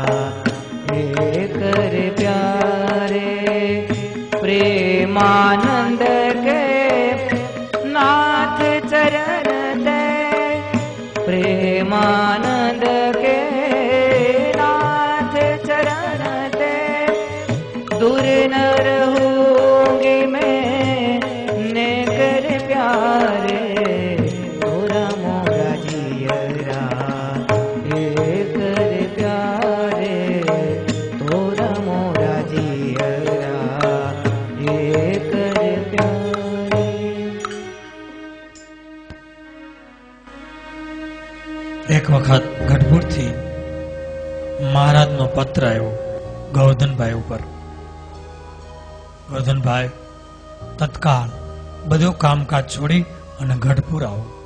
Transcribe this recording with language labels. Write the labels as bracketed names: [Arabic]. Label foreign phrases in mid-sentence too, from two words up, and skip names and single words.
[Hindi] कर प्यारे प्रेमानंद के नाथ चरण दे प्रेमानंद के नाथ चरण दे दूर न रहूंगी मैं ने कर प्यारे तोरा मोरा जियरा कर प्यारे तोरा मोरा जियरा कर प्यारे। [Gujarati] એક વખત ગઢપુરથી મહારાજનો પત્ર આવ્યો ગોવર્ધનભાઈ ઉપર. ગોવર્ધનભાઈ, તત્કાળ બધું કામકાજ છોડી અને ગઢપુર આવો.